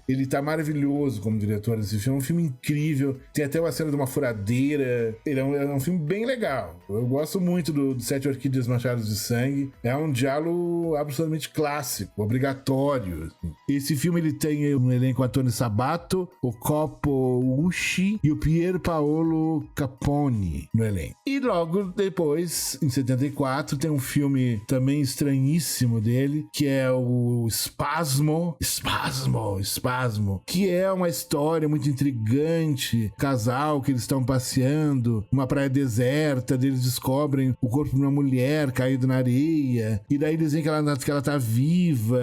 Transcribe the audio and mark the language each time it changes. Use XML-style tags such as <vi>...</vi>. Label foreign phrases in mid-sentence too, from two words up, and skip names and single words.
<pt>Ele tá maravilhoso como diretor desse filme. É um filme incrível. Tem até uma cena de uma furadeira. Ele é um filme bem legal. Eu gosto muito do Sete Orquídeas Manchadas de Sangue. É um giallo absolutamente clássico, obrigatório. Esse filme ele tem um elenco: Antônio Sabato, o Coppo Usci e o Pier Paolo Capone no elenco. E logo depois, em 74, tem um filme também estranhíssimo dele, que é o Spasmo, que é uma história muito intrigante. Casal que eles estão passeando, uma praia deserta, eles descobrem o corpo de uma mulher caído na areia, e daí dizem que ela tá viva.</pt>